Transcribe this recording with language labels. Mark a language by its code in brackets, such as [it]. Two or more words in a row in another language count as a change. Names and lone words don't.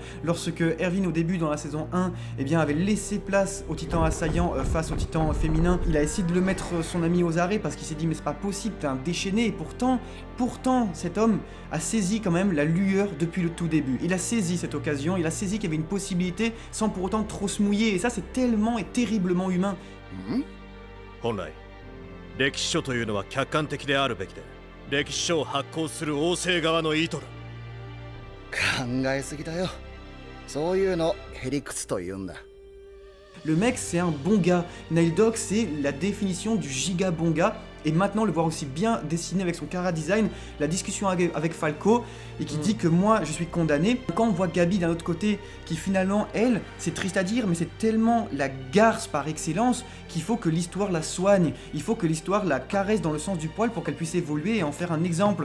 [fr] Lorsque Erwin, au début, dans la saison 1, eh bien, avait laissé place au titan assaillant face au titan féminin, il a essayé de le mettre son ami aux arrêts parce qu'il s'est dit, mais c'est pas possible, t'es un déchaîné. Et pourtant, cet homme a saisi quand même la lueur depuis le tout début. Il a saisi cette occasion, il a saisi qu'il y avait une possibilité sans pour autant trop se mouiller, et ça c'est tellement et terriblement humain. [ja] 本来歴史書というのは客観的であるべきで、歴史書を発行する王政側の意図だ。考えすぎだよ。そういうのへりくつと言うんだ。 [fr] Le mec c'est un bon gars, Nile Dock c'est la définition du giga bon gars, et maintenant le voir aussi bien dessiné avec son chara design, la discussion avec Falco, et qui dit que moi je suis condamné. Quand on voit Gabi d'un autre côté, qui finalement, elle, c'est triste à dire, mais c'est tellement la garce par excellence qu'il faut que l'histoire la soigne, il faut que l'histoire la caresse dans le sens du poil pour qu'elle puisse évoluer et en faire un exemple.